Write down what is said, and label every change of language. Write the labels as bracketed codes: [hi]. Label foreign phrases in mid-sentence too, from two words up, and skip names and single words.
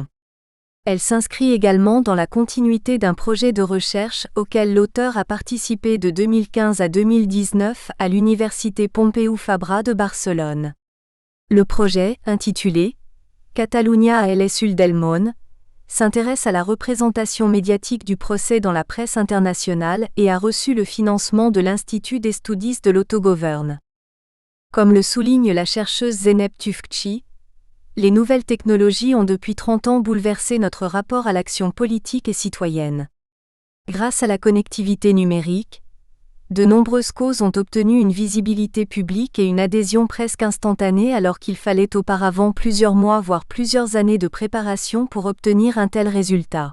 [fr] Elle s'inscrit également dans la continuité d'un projet de recherche auquel l'auteur a participé de 2015 à 2019 à l'Université Pompeu Fabra de Barcelone. Le projet, intitulé « Catalunya a el Sul del Món », s'intéresse à la représentation médiatique du procès dans la presse internationale et a reçu le financement de l'Institut d'Estudis de l'Autogovern. Comme le souligne la chercheuse Zeynep Tufekci, les nouvelles technologies ont depuis 30 ans bouleversé notre rapport à l'action politique et citoyenne. Grâce à la connectivité numérique, de nombreuses causes ont obtenu une visibilité publique et une adhésion presque instantanée alors qu'il fallait auparavant plusieurs mois voire plusieurs années de préparation pour obtenir un tel résultat.